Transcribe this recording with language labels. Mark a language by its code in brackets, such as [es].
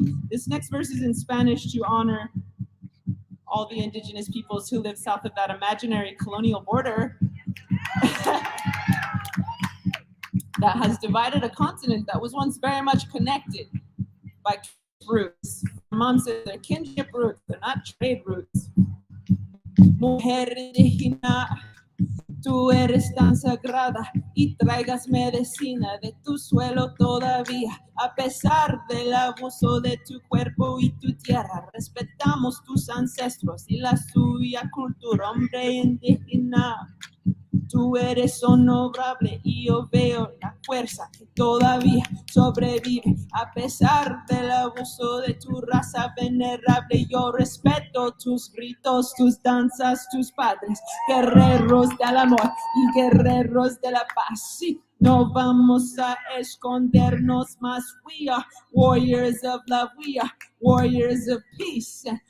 [en] This next verse is in Spanish to honor all the indigenous peoples who live south of that imaginary colonial border that has divided a continent that was once very much connected by roots. My mom said they're kinship roots, they're not trade roots. [es] Mujer indígena, tú eres tan sagrada y traigas medicina de tu suelo todavía. A pesar del abuso de tu cuerpo y tu tierra, respetamos tus ancestros y la suya cultura, hombre indígena. Tú eres honorable y yo veo la fuerza que todavía sobrevive a pesar del abuso de tu raza venerable. Yo respeto tus ritos, tus danzas, tus padres, guerreros del amor y guerreros de la paz. Sí, no vamos a escondernos más. [en] We are warriors of love, we are warriors of peace.